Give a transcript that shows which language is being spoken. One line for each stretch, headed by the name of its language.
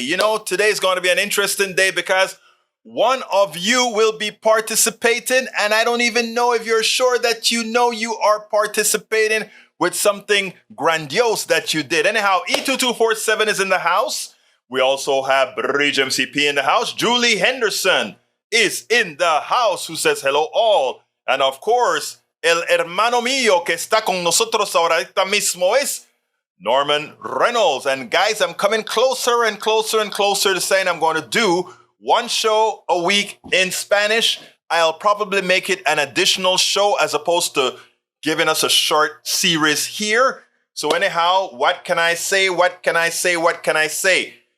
English: You know, today is going to be an interesting day because one of you will be participating, and I don't even know if you're sure that you know you are participating with something grandiose that you did. Anyhow, E2247 is in the house. We also have Bridge MCP in the house. Julie Henderson is in the house, who says hello all. And of course,
Spanish: el hermano mío que está con nosotros ahorita mismo es Norman Reynolds.
English: And guys, I'm coming closer and closer and closer to saying I'm going to do one show a week in Spanish. I'll probably make it an additional show as opposed to giving us a short series here. So anyhow, what can I say? What can I say? What can I say?